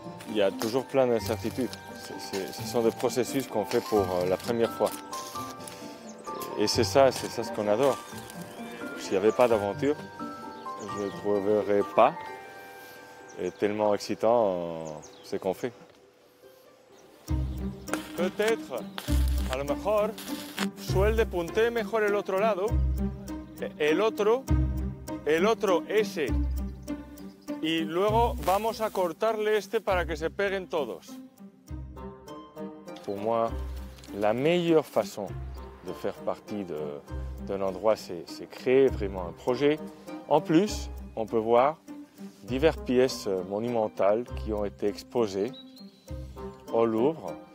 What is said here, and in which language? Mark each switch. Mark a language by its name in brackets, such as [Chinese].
[French] Il y a toujours plein d'incertitudes. Ce sont des processus qu'on fait pour la première fois. Et c'est ça ce qu'on adore. S'il n'y avait pas d'aventure, je ne trouverais pas. Et tellement excitant ce qu'on fait. Peut-être, [Spanish] a lo mejor, suelde puntee mejor el otro lado, el otro ese. Y luego vamos a cortarle este para que se peguen todos. [French] Pour moi, la meilleure façon de faire partie d'un endroit, c'est créer vraiment un projet. En plus, on peut voir diverses pièces monumentales qui ont été exposées au Louvre.